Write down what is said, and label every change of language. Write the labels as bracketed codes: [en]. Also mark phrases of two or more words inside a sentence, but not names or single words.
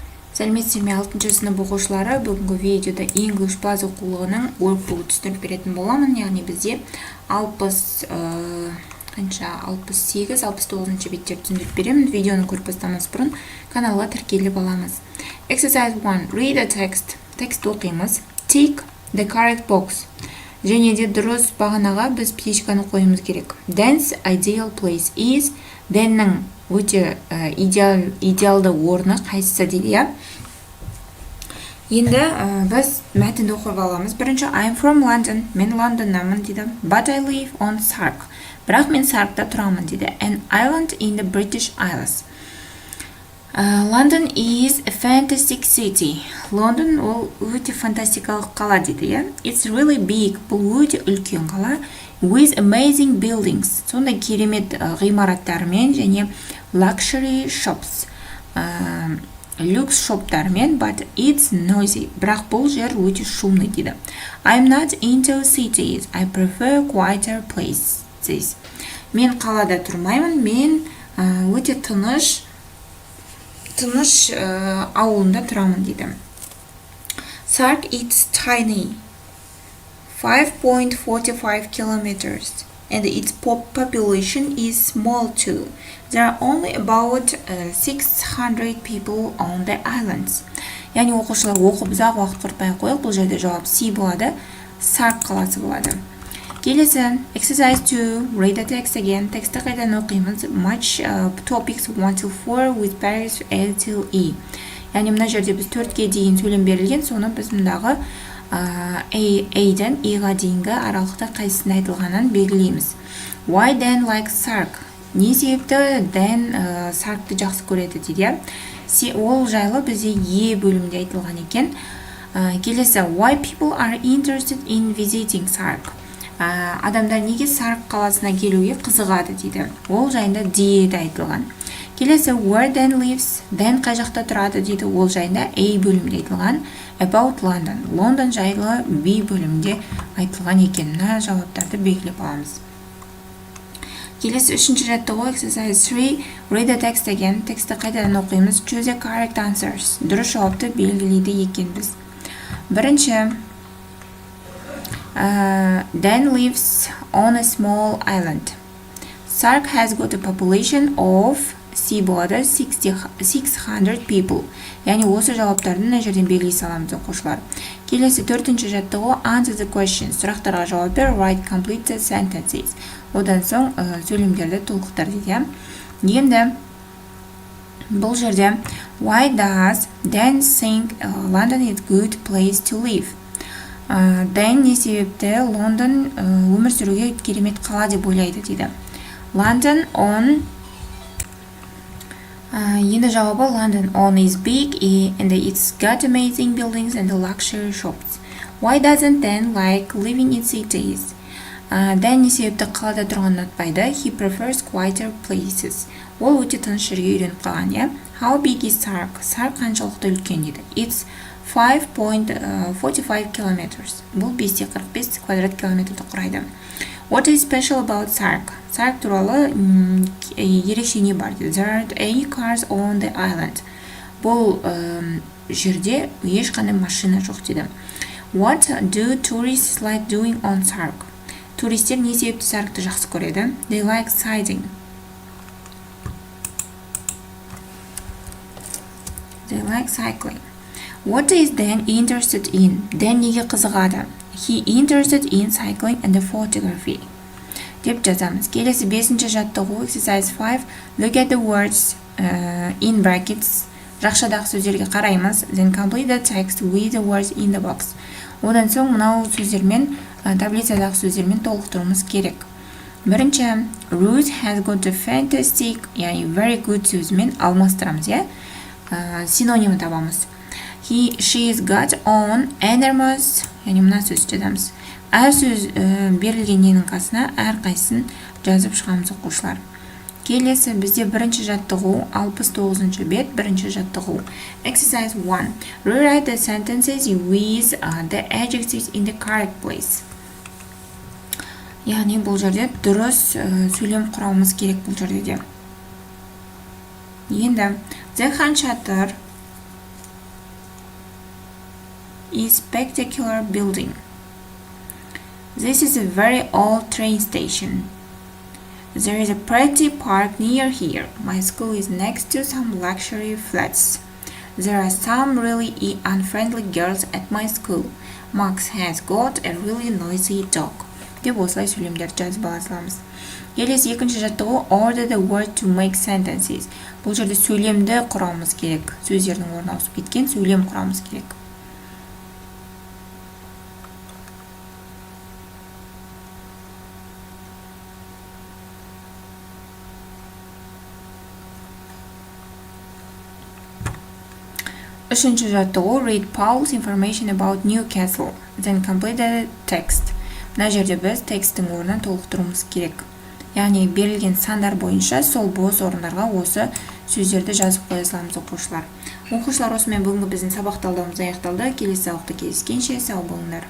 [kk] Сәлеметсіздер ме 6-шы сынып оқушылары, бүгінгі видеода [en] English Plus [kk] оқулығының Workbook түсініп беретін боламын. Яғни бізде 68-69 беттер түсіндіріп беремін. Видеоны көріп бастамас бұрын каналға тіркеліп аламыз. [en] Exercise 1. Read a text. [kk] Текст оқимыз. [en] Tick the correct box. [kk] Және де дұрыс бағанаға біз птичканы қойымыз керек. [en] Dan's ideal place is. [kk] Danның өте идеалды орны қайсысы дейді. Енді біз мәтінді оқып аламыз. Бірінші, [en] I'm from London. [kk] Мен Лондоннамын дейді. [en] But I live on Sark. [kk] Бірақ мен Саркта тұрамын дейді. [en] An island in the British Isles. London is a fantastic city. [kk] Лондон ол өте фантастикалық қала дейді. [en] It's really big. [kk] Бұл өте үлкен қала. [en] With amazing buildings. [kk] Сондай керемет ғимараттармен және [en] luxury shops. [kk] Люкс шоптармен, [en] but it's noisy. [kk] Бірақ бұл жер өте шумный дейді. [en] I'm not into cities. I prefer quieter places. [kk] Мен қалада тұрмаймын. Мен өте тыныш ауылында тұрамын дейді. [en] Sark is tiny. 5.45 kilometers. And its population is small too. There are only about 600 people on the islands. [kk] Яғни оқушылар оқып ұзақ уақыт құртпай қойық. Бұл жерде жауап C болады. Sark қаласы болады. Келесі, exercise 2. [en] Read the text again. [kk] Тексті қайдан оқимыз. [en] Match topics 1-4 with paragraphs A till E. [kk] Яғни мына жерде біз 4-ге дейін сөйлем берілген. Соны біз мұндағы A-ден E-ға дейінгі аралықта қайсысында айтылғанын белгілейміз. [en] Why Dan likes Sark? [kk] Не себепті Dan Sark'ты жақсы көреді дейді. Ол жайлы бізде E бөлімде айтылған екен. Келесі, [en] why people are interested in visiting Sark? [kk] Адамдар неге Sark қаласына келуге қызығады дейді. Ол жайында D-де айтылған. Келесі, [en] where Dan lives? [kk] Dan қай жақта тұрады дейді. Ол жайында A бөлімде айтылған. [en] About London. [kk] Лондон жайлы B бөлімде айтылған екен. Мына жауаптарды белгілеп аламыз. Келесі 3-ші жаттығу exercise 3. [en] Read the text again. [kk] Тексті қайтадан оқимыз. [en] Choose the correct answers. [kk] Дұрыс жауапты белгілейді екенбіз. Бірінші, [en] Dan lives on a small island. Sark has got a population of C болады 600 people. [kk] Яғни осы жауаптарды мына жерден белгілей саламыз оқушылар. Келесі 4-ші жаттығу [en] answer the questions. [kk] Сұрақтарға жауап бер, [en] write complete the sentences. [kk] Одан соң сөйлемдерді толықтыр дейді. Енді бұл жерде [en] why does Dan think London is good place to live? [kk] Dan не себепті Лондон өмір сүруге керемет қала деп ойлайды дейді. [en] London on [kk] енді жауабы [en] London on is big and it's got amazing buildings and luxury shops. Why doesn't Dan like living in cities? [kk] Dan не себепті қалада тұрғанын ұнатпайды. [en] He prefers quieter places. [kk] Ол өте тыныш жерге үйреніп қалған, иә? [en] How big is Sark? Sark [kk] қаншалықты үлкен дейді. [en] It's 5.45 kilometers. [kk] Бұл 5.45 квадрат километрді құрайды. [en] What is special about Sark? [kk] Sark туралы ерекше не бар дейді. [en] There aren't any cars on the island. [kk] Бұл жерде ешқандай машина жоқ дейді. [en] What do tourists like doing on Sark? [kk] Туристер не себепті Sark'ты жақсы көреді? [en] They like cycling. They like cycling. What is Dan interested in? [kk] Dan неге қызығады? [en] He interested in cycling and photography. [kk] Деп жазамыз. Келесі 5-ші жаттығу exercise 5. [en] Look at the words in brackets. [kk] Жақшадағы сөздерге қараймыз. [en] Then complete the text with the words in the box. [kk] Одан соң мынау сөздермен таблицадағы сөздермен толықтыруымыз керек. Бірінші, [en] Ruth has got a fantastic, яғни very good [kk] сөзімен алмастырамыз, иә? Синонимі табамыз. [en] She's got on enormous, [kk] яғни мына сөз жазамыз. Әр сөз берілгеннің қасына әрқайсысын жазып шығамыз оқушылар. Келесі бізде бірінші жаттығу 69-шы бет, бірінші жаттығу. [en] Exercise 1. Rewrite the sentences with the adjectives in the correct place. [kk] Яғни бұл жерде дұрыс сөйлем құрамыз керек бұл жерде. [en] Енді, the хан шатыр is spectacular building. This is a very old train station. There is a pretty park near here. My school is next to some luxury flats. There are some really unfriendly girls at my school. Max has got a really noisy dog. [kk] Деп осылай сөйлемдерді жазып ала саламыз. Келесі екінші жаттығу [en] order the word to make sentences. [kk] Бұл жерде сөйлемді құрамыз керек. Сөздердің орнына ауысып кеткен сөйлем құрамыз керек. Үшінші жаттығу [en] read Paul's information about Newcastle, then complete the text. [kk] Мына жерде біз текстің орнын толықтыруымыз керек. Яғни берілген сандар бойынша сол бос орындарға осы сөздерді жазып қоя саламыз оқушылар. Оқушылар, осымен бүгінгі біздің сабақ талдауымыз аяқталды. Келесі сабақта кездескенше сау болыңдар.